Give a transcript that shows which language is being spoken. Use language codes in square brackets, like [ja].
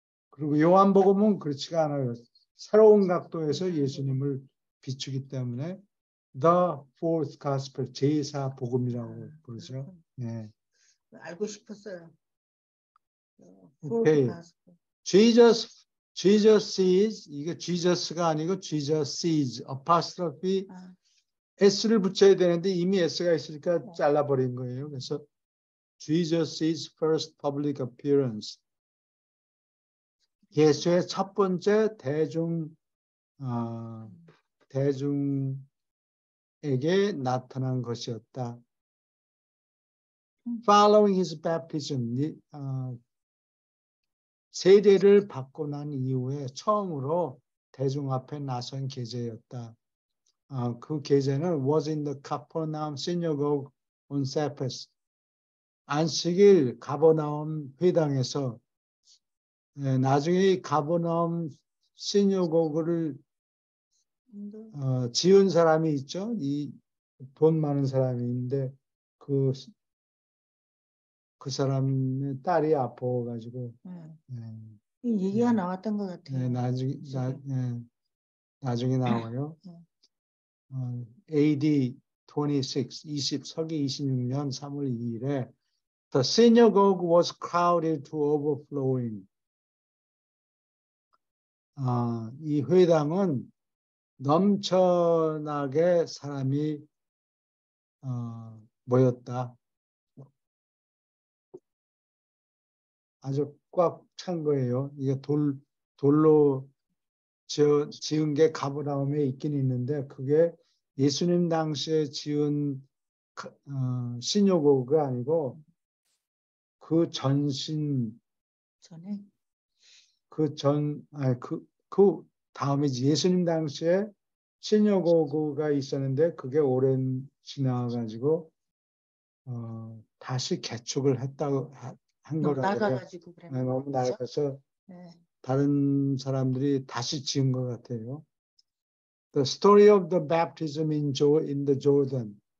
[ko] 그리고 요한복음은 그렇지가 않아요. 새로운 각도에서 예수님을 비추기 때문에 The Fourth Gospel 제4 복음이라고 부르죠. 알고 싶었어요. 오케이. [en] Jesus sees [ko] 이게 Jesus가 아니고 [en] Jesus sees apostrophe [ko] S를 붙여야 되는데 이미 S가 있으니까 잘라버린 거예요. 그래서 [en] Jesus sees first public appearance. [ko] 예수의 첫 번째 대중에게 나타난 것이었다. [en] Following his baptism, [ko] 세례를 받고 난 이후에 처음으로 대중 앞에 나선 계제였다. 그 계제는 [en] was in the Capernaum synagogue on Sabbath. [ko] 안식일 가버나움 회당에서 나중에 가버나움 시나고그를 지은 사람이 있죠. 이 돈 많은 사람이 있는데 그 사람의 딸이 아파가지고 이 얘기가 나왔던 것 같아요. 나중에 나와요. [en] AD 26, [ko] 서기 26년 3월 2일에 [en] The synagogue was crowded to overflowing. [ko] 이 회당은 넘쳐나게 사람이 모였다. 아주 꽉 찬 거예요. 이게 돌로 지은 게 가버나움에 있긴 있는데 그게 예수님 당시에 지은 시나고그가 아니고 그 전신 전에 그 다음에 예수님 당시에 시나고그가 있었는데 그게 오랜 지나가지고 다시 개축을 했다고 한 너무 거라고. 낡아가지고 그랬나 너무 낡아서 다른 사람들이 다시 지은 것 같아요. [en] The story of the baptism in the Jordan.